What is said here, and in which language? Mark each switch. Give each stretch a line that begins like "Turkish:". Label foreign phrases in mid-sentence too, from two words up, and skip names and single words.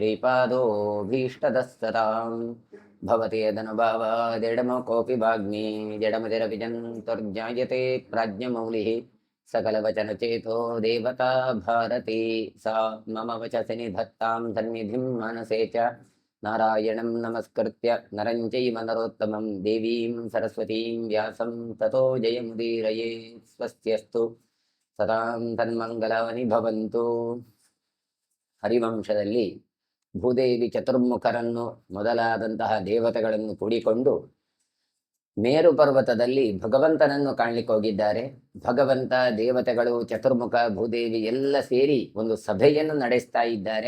Sanskrit: श्रीपादोऽभीष्टदस्सतां भवति यदनुभावादेडमो कोऽपि वाग्मी जडमतिरविजन्तुर्जायते प्राज्ञमौलिः सकलवचनचेतो देवता भारती सा मम वचसि निधत्तां सन्निधिं मनसे च नारायणं नमस्कृत्य नरं चैव नरोत्तमं देवीं सरस्वतीं व्यासं ततो जयमुदीरये स्वस्त्यस्तु सदां तन्मङ्गलानि भवन्तु.
Kannada: ಹರಿವಂಶದಲ್ಲಿ ಭೂದೇವಿ ಚತುರ್ಮುಖರನ್ನು ಮೊದಲಾದಂತಹ ದೇವತೆಗಳನ್ನು ಕೂಡಿಕೊಂಡು ಮೇರು ಪರ್ವತದಲ್ಲಿ ಭಗವಂತನನ್ನು ಕಾಣಲಿಕ್ಕೆ ಹೋಗಿದ್ದಾರೆ. ಭಗವಂತ, ದೇವತೆಗಳು, ಚತುರ್ಮುಖ, ಭೂದೇವಿ ಎಲ್ಲ ಸೇರಿ ಒಂದು ಸಭೆಯನ್ನು ನಡೆಸ್ತಾ ಇದ್ದಾರೆ.